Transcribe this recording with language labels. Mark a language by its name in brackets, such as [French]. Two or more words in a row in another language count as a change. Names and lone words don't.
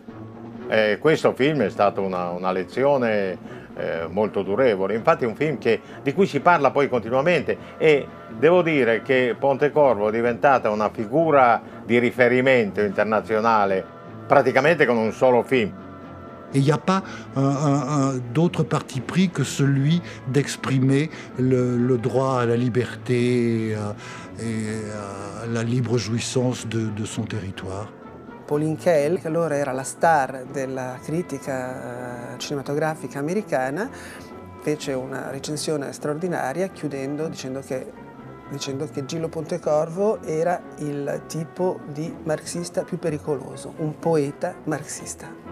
[Italian] Questo film è stata una lezione molto durevole, infatti è un film di cui si parla poi continuamente e devo dire che Pontecorvo è diventata una figura di riferimento internazionale praticamente con un solo film. [French] Et il n'y a pas d'autre parti pris que celui d'exprimer le droit à la liberté et à la libre jouissance de son territoire. [Italian] Pauline Kael, che allora era la star della critica cinematografica americana, fece una recensione straordinaria chiudendo dicendo che Gillo Pontecorvo era il tipo di marxista più pericoloso, un poeta marxista.